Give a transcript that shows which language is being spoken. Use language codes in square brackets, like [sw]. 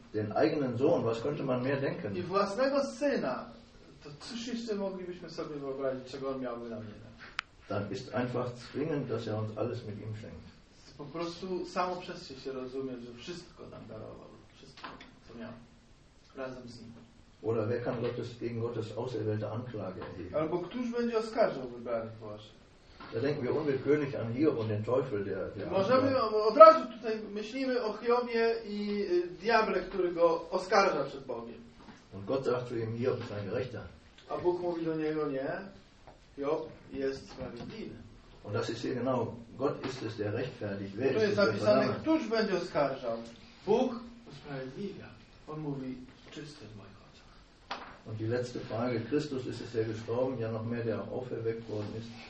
[de] Den eigenen Sohn, was könnte man mehr denken? [pl] I własnego syna, to cóż jeszcze moglibyśmy sobie wyobrazić, czego on miałby nam nie dać? [de] Dann ist einfach zwingend, dass er uns alles mit ihm schenkt. [pl] Po prostu samo przez się rozumie, że wszystko nam darował, wszystko, co miał, razem z nim. [de] Oder wer kann gegen Gottes auserwählte Anklage erheben? [pl] Albo któż będzie oskarżał wybranych Bożych? [de] Da denken wir unwillkürlich an Hiob und den Teufel, der [pl] możemy, od razu tutaj myślimy o Hiobie i diable, który go oskarża przed Bogiem. [de] Und Gott sagt zu ihm, Hiob ist ein Gerechter. [pl] A Bóg mówi do niego, nie, Hiob jest sprawiedliwy. [de] Und das ist hier genau, Gott ist es, der rechtfertigt. [pl] Wer tu jest zapisane, któż będzie oskarżał? Bóg usprawiedliwia. On mówi, czysty jest mój. [de] Und die letzte Frage, Christus ist es, der gestorben, ja noch mehr, der auch auferweckt worden ist.